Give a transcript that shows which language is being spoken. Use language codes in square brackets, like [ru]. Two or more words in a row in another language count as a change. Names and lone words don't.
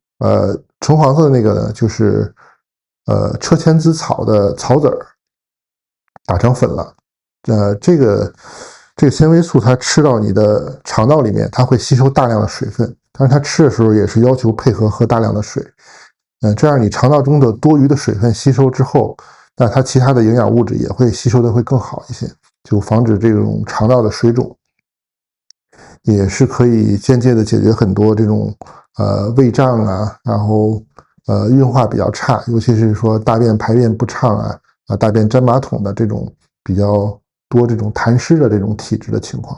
[zh] 橙黃色的那個呢，就是車前子草的草籽兒打成粉了。這個纖維素它吃到你的腸道裡面，它會吸收大量的水分，但是它吃的時候也是要求配合喝大量的水。這樣你腸道中的多餘的水分吸收之後，那它其他的營養物質也會吸收的會更好一些，就防止這種腸道的水腫，也是可以間接的解決很多這種胃脹啊，然後運化比較差，尤其是說大便排便不暢啊，大便粘馬桶的這種比較多這種痰濕的這種體質的情況。